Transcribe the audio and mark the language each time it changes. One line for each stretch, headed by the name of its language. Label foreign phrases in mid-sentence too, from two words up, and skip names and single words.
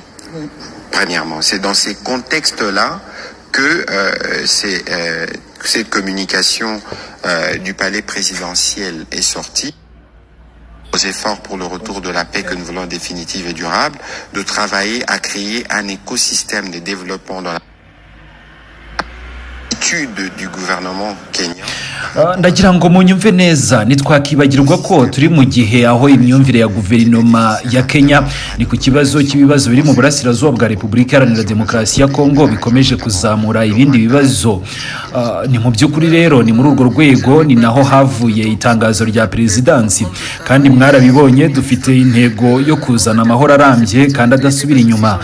French: Premièrement, c'est dans ces contextes-là que cette communication du palais présidentiel est sortie. Aux efforts pour le retour de la paix que nous voulons définitive et durable, de travailler à créer un écosystème de développement dans l'attitude du gouvernement kenyan.
Kinyarwanda: Ndagira ngo munyumve neza nitwakibagirwa ko turi mu gihe aho imyumvire ya guverinoma ya Kenya ni ku kibazo cy'ibibazo biri mu burasirazuba bwa Repubulika Iharanira Demokarasi ya Kongo bikomeje kuzamura ibindi bibazo. Ni mu by'ukuri rero ni muri urwo rwego ni naho havuye itangazo rya presidansi kandi mwarabibonye dufite intego yo kuzana amahoro arambye kandi adasubira inyuma.